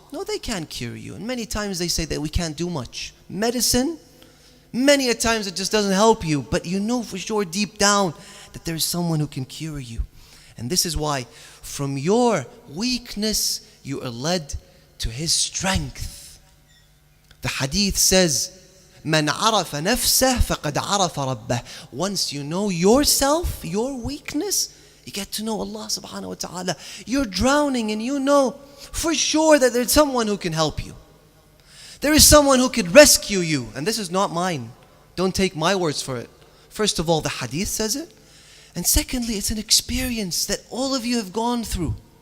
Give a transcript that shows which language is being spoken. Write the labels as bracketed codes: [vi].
[en] No, they can't cure you. And many times they say that we can't do much. Medicine? Many a times it just doesn't help you. But you know for sure deep down that there is someone who can cure you. And this is why from your weakness you are led to His strength. The hadith says, [ar] مَنْ عَرَفَ نَفْسَهُ فَقَدْ عَرَفَ رَبَّهُ. [en] Once you know yourself, your weakness, you get to know Allah subhanahu wa ta'ala. You're drowning and you know for sure that there's someone who can help you. There is someone who could rescue you. And this is not mine. Don't take my words for it. First of all, the hadith says it. And secondly, it's an experience that all of you have gone through.